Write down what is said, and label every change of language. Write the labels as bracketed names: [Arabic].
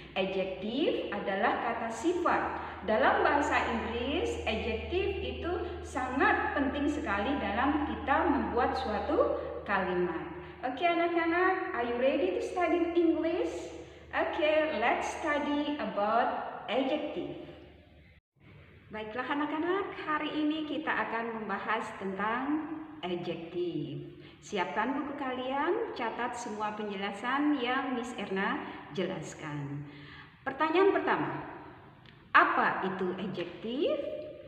[Indonesian] Adjective adalah kata sifat. Dalam bahasa Inggris, adjective itu sangat penting sekali dalam kita membuat suatu kalimat. [English] Oke [Indonesian] anak-anak, [English] are you ready to study English? Okay, let's study about adjective. [Indonesian] Baiklah anak-anak, hari ini kita akan membahas tentang adjective. Siapkan buku kalian, catat semua penjelasan yang Miss Erna jelaskan. Pertanyaan pertama, apa itu adjective?